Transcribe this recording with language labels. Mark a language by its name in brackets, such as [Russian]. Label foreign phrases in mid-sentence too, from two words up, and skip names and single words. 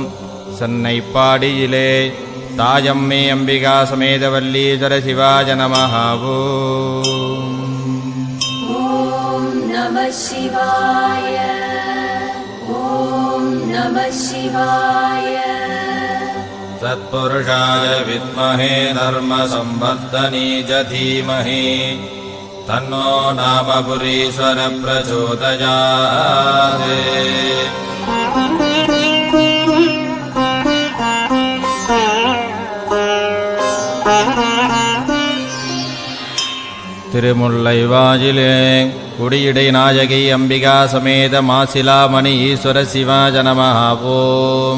[Sanskrit] சென்னைப்பாடியிலே தாயம்மை अम्बिका समेत वल्लीश्वर शिवाय नमः ओम्. ओम् नम शिवाय. ओम् नम शिवाय. तत्पुरुषाय विद्महे धर्मसंवर्धनीच धीमहि तन्नो नामपुरीश्वर प्रचोदयात् திருமுல்லைவாயிலே குடியிடை நாயகி अम्बिका समेत मासिलामणि ईश्वर शिवाय नमः ओम्.